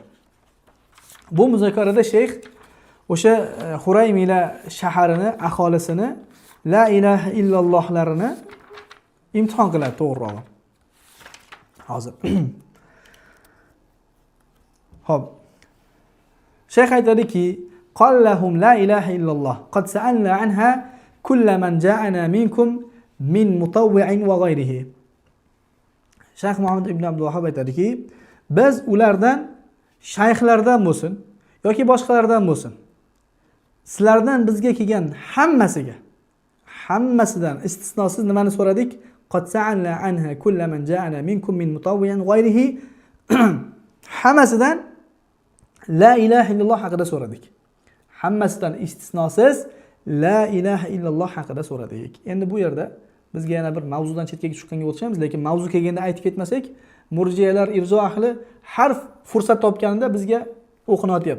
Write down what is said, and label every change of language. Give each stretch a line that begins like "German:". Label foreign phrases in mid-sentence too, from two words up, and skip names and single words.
Uzbek: Bu muzokarada shayx o'sha Huraymila shaharini, aholisini la ilaha illallohlarini imtihon qiladi, to'g'rirog'i. Hozir. Xo'p. Shayx aytadiki,
Arabic: قالهم لا إله إلا الله قد سألنا عنها كل من جاءنا منكم من مطوع وغيره.
Uzbek: Shayx Muhammad ibn Abdul Wahhab aytadiki, biz ulardan, shayxlardan bo'lsin yoki boshqalardan bo'lsin, sizlardan bizga kelgan hammasidan istisnosiz nimani so'radik?
Arabic: قد سألنا عنها كل من جاءنا منكم من مطوع غيره.
Uzbek: Hammasidan
Arabic: لا إله إلا الله
Uzbek: haqida so'radik. Hammasidan istisnosiz
Arabic: لا إله إلا الله
Uzbek: haqida so'radik. Endi bu yerda bizga yana bir mavzudan chetga chiqqanga o'tishamiz, lekin mavzu kelganda aytib ketmasak, murjiyalar, irzo ahli har fursat topganida bizga o'qinayotyapti.